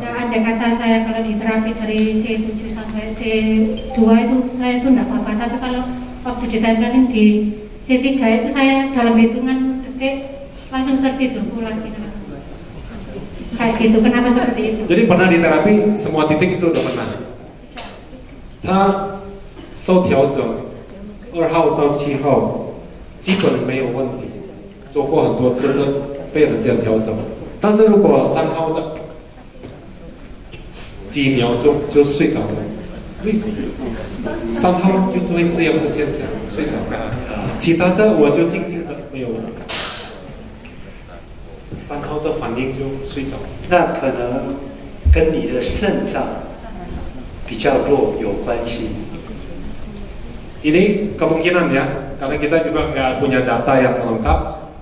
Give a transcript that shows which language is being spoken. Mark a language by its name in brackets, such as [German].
[Indonesian] Nah, ada kata saya kalau di terapi dari C7 sampai C2 itu saya itu enggak apa-apa. Tapi kalau waktu ditempelin di C3 itu saya dalam hitungan detik langsung tertidur pulas gitu. Kayak gitu, kenapa seperti itu? Jadi pernah di terapi semua titik itu udah pernah. [Chinese] 他受调整2号到7号基本没有问题，做过很多次的被人家调整。但是如果3号的几秒钟就睡着了，为什么？3号就会这样的现象，睡着。其他的我就静静的没有问题。 3号的反应就睡着。那可能跟你的肾脏比较弱有关系。 [Indonesian] Ini kemungkinan ya, karena kita juga nggak punya data yang lengkap.